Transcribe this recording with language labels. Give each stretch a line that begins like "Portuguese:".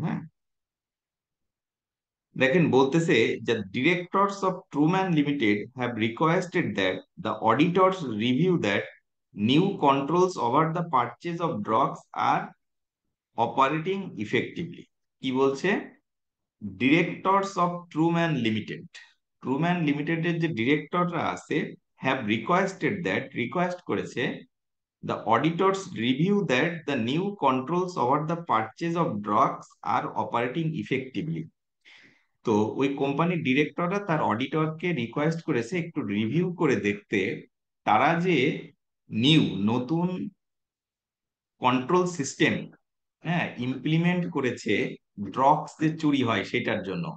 Bangla: হ্যাঁ, দেখেন বলতেছে যে
English: Directors of Truman Limited have requested that the auditors review that new controls over the purchase of drugs are operating effectively.
Bangla: কি বলছে?
English: directors of Truman Limited,
Bangla: Truman লিমিটেডের যে ডিরেক্টররা আছে,
English: have requested that,
Bangla: রিকোয়েস্ট করেছে,
English: the auditors review that the new controls over the purchase of drugs are operating effectively.
Bangla: তো ওই কোম্পানির ডিরেক্টররা তার অডিটরকে রিকোয়েস্ট করেছে একটু রিভিউ করে দেখতে তারা যে নতুন কন্ট্রোল সিস্টেম, হ্যাঁ, ইমপ্লিমেন্ট করেছে ড্রাগস যে চুরি হয় সেটার জন্য।